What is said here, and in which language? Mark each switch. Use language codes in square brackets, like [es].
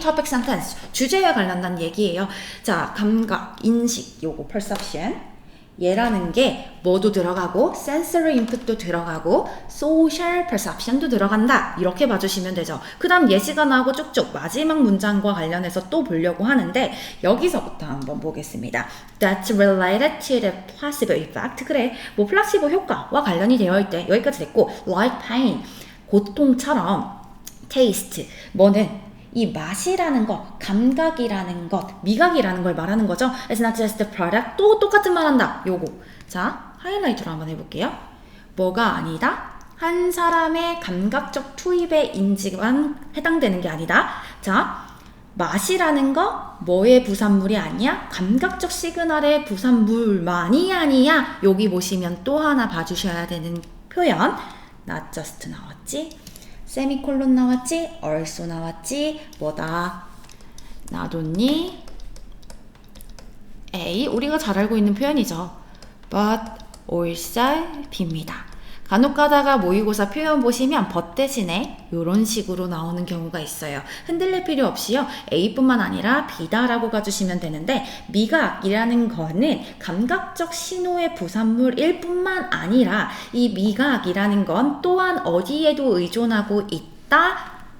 [ko] topic sentence, 주제에 관련한 얘기예요. 자, 감각, 인식, 요거 perception, 얘라는 게 뭐도 들어가고 sensory input도 들어가고 social perception도 들어간다, 이렇게 봐주시면 되죠. 그 다음 예시가 나오고 쭉쭉 마지막 문장과 관련해서 또 보려고 하는데 여기서부터 한번 보겠습니다. [en] That's related to the placebo effect. [ko] 그래, 뭐 플라시보 효과와 관련이 되어 있대. 여기까지 됐고, [en] like pain, [ko] 고통처럼, taste, 뭐는 이 맛이라는 것, 감각이라는 것, 미각이라는 걸 말하는 거죠. [en] It's not just the product. [ko] 또 똑같은 말 한다. 요거. 자, 하이라이트로 한번 해볼게요. 뭐가 아니다? 한 사람의 감각적 투입의 인지만 해당되는 게 아니다. 자, 맛이라는 거 뭐의 부산물이 아니야? 감각적 시그널의 부산물만이 아니야. 여기 보시면 또 하나 봐주셔야 되는 표현. [en] not just [ko] 나왔지? 세미콜론 나왔지? also 나왔지? 뭐다? 나돈니 A, 우리가 잘 알고 있는 표현이죠. [en] but also [ko] B입니다. 간혹 가다가 모의고사 표현 보시면 but 대신에 이런 식으로 나오는 경우가 있어요. 흔들릴 필요 없이요. A뿐만 아니라 B다라고 가주시면 되는데, 미각이라는 거는 감각적 신호의 부산물일 뿐만 아니라 이 미각이라는 건 또한 어디에도 의존하고 있다?